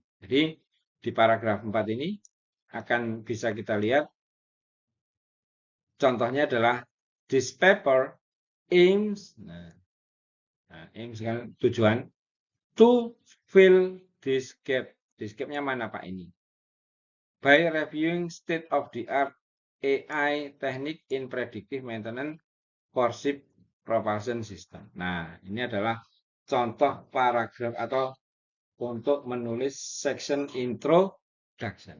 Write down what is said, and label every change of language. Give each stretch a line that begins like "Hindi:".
Indonesian: Jadi di paragraf 4 ini akan bisa kita lihat contohnya adalah
English: this paper aims, aims
Indonesian: kan tujuan
English: to fill this gap.
Indonesian: This gap-nya mana Pak ini?
English: By reviewing state of the art AI technique in predictive maintenance for ship propulsion system.
Indonesian: Nah, ini adalah contoh paragraf atau untuk menulis section introduction.